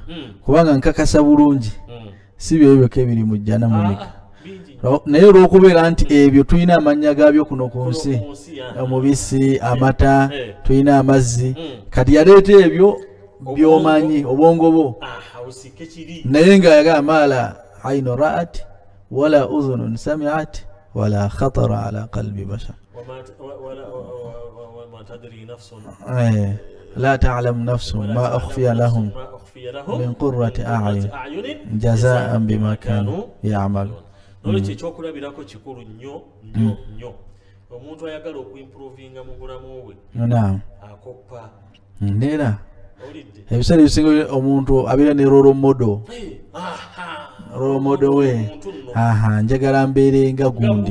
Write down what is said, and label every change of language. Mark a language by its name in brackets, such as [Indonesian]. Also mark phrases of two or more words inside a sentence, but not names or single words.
[Ganda] kubanga nkakasa bulungi si byo byokka ebiri mu jjana mumika naye olw'okubeera nti ebyo tulina amannya gaabyo kuno ku nsi omubisi amata tulina amazzi kati yaleeta ebyo byomanyi obwongo bo naye nga yagamba [Arabic] ما لا عين رأت ولا أذن سمعت ولا خطر على قلب بشر لا تعلم نفس ما أخفي لهم من قرة أعين جزاء بما كانوا يعملون [Ganda] nolwekyo ekyokulabirako kikulu nnyo nnyo nnyo omuntu ayagala okuimprovinga mu bulamu bwe akoppa ndeera ebiseera ebisinga omuntu abeera ne [English] role model [Ganda] we njagala mbeere nga gundi